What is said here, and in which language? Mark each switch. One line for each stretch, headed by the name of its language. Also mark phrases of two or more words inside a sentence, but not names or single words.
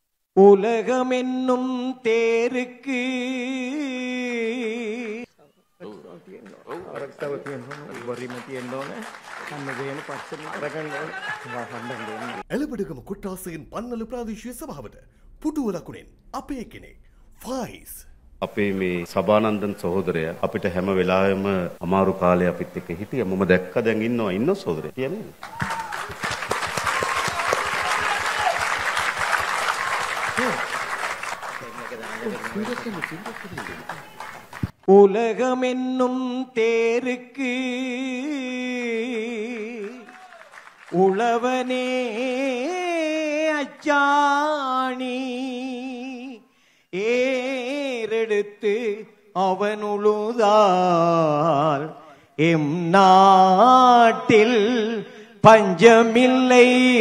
Tamil: உலகமென்னும் தேருக்கு
Sinhala: එළබඩගම කුට්ටාසයෙන් පන්නල ප්‍රාදේශීය සභාවට පුටුව ලකුණෙන් අපේ කෙනෙක් ෆයිස් අපේ මේ සබානන්දන් සහෝදරයා අපිට හැම වෙලාවෙම අමාරු කාලේ අපිත් එක්ක හිටියා. මම දැක්ක දැන් ඉන්න සහෝදරයා. කියන්නේ
Tamil: உலகமென்னும் தேருக்கு உழவனே அச்சாணி ஏறெடுத்து அவன் உழுதால் எம் நாட்டில் பஞ்சமில்லை.